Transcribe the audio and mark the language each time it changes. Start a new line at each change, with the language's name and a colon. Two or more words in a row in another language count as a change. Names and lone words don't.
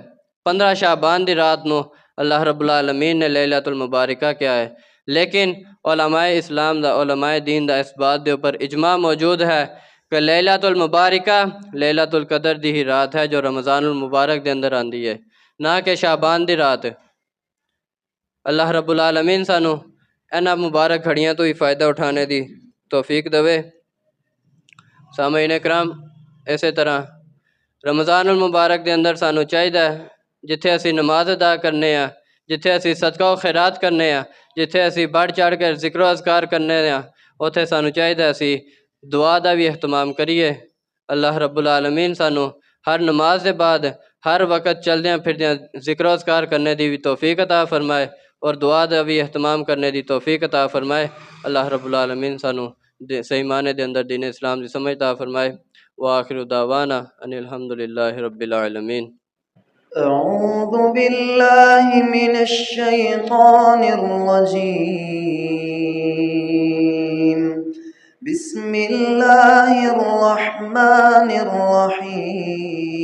Punjabi: 15 شعبان دی رات نو
Arabic: اللہ رب العالمین
Punjabi: نے لیلۃ المبارکہ کیا ہے، لیکن علماء اسلام دا علماء دین دا اس بات دے اوپر اجماع موجود ہے کہ
Arabic: لیلۃ المبارکہ لیلۃ القدر
Punjabi: دی ہی رات ہے جو رمضان المبارک دے اندر آندی ہے، نہ کہ شعبان دی رات۔
Arabic: اللہ رب العالمین
Punjabi: سانو انہاں مبارک گھڑیاں تو ہی فائدہ اٹھانے دی توفیق دے۔ سامعین اکرام، اسی طرح رمضان المبارک دے اندر سانو چاہیے جتھے اسی نماز ادا کرنے ہیں، جتھے اسی صدقہ و خیرات کرنے ہیں، جتھے اسی بڑھ چڑھ کر ذکر و اذکار کرنے ہیں، اتھے سانو چاہیے اسی دعا دا بھی اہتمام کریے۔
Arabic: اللہ رب العالمین
Punjabi: سانو ہر نماز کے بعد ہر وقت چلدیاں پھردیاں ذکر و اذکار کرنے دی بھی توفیق عطا فرمائے اور دعا دا بھی اہتمام کرنے دی توفیق عطا فرمائے۔
Arabic: اللہ رب العالمین
Punjabi: سانو صحیح معنی دے اندر دین اسلام دی سمجھ عطا فرمائے۔
Arabic: وآخر دعوانا ان الحمدللہ رب العالمین۔ أعوذ بالله من الشيطان الرجيم. بسم الله الرحمن الرحيم.